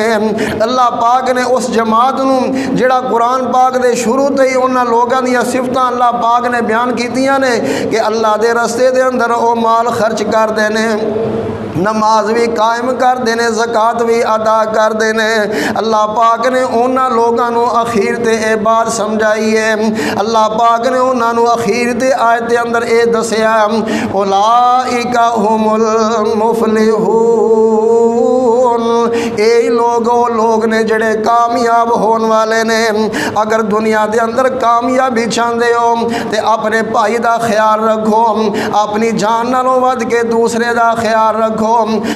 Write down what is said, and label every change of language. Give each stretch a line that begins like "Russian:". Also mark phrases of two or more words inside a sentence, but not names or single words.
Punjabi: اللہ پاک نے اس جماعت نو جڑا قرآن پاک دے شروع تے ہی انہاں لوگاں دیاں صفتاں اللہ پاک نے بیان کیتیاں نے کہ اللہ دے رستے دے اندر او مال خرچ کر دینے، نماز بھی قائم کر دینے، زکوٰۃ بھی ادا کر دینے۔ اللہ پاک نے انہاں لوگاں نو اخیر تے اے بات سمجھائی ہے، اللہ پاک نے انہاں نو اخیر تے آیت دے اندر اے دسیا
Arabic: اولئک هم المفلحون،
Punjabi: اے لوگ نے جڑے کامیاب ہون والے نے۔ اگر دنیا دے اندر کامیابی چاہندے ہو تے اپنے بھائی دا خیال رکھو، اپنی جان نالوں ود کے دوسرے دا خیال رکھو۔